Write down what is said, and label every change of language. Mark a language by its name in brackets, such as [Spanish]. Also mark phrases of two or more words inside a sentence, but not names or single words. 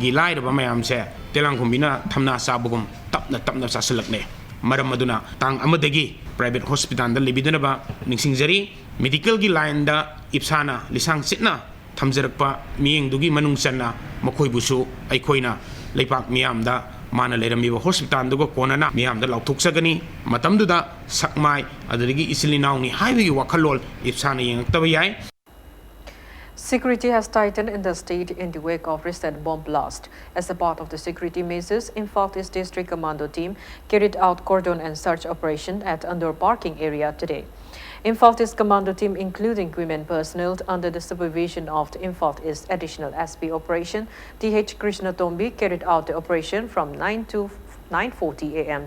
[Manipuri] gi lairaba mayam se telanghumbina thamna sabugum tapna sasalakne maram maduna tang amadagi [English] private hospital [Manipuri] da lebidunaba ningsingjari medical gi line da IPSAna lisang sitna thamjarakpa miyeng dugi manung channa makhoi busu aikoina leipak miyam da mana leramiba hospital dugo konana miyam da lauthukchagani matamduda sakmai adagi isilinauni haibigi wakhalol IPSAna yengtaba yai. [English] Security has tightened in the state in the wake of recent bomb blast. As a part of the security measures, Imphal East District Commando team carried out cordon and search operation at Andor parking area today. Imphal East Commando team, including women personnel under the supervision of the Imphal East Additional SP Operation, TH Krishna Tombi, carried out the operation from 9 to 9:40 a.m.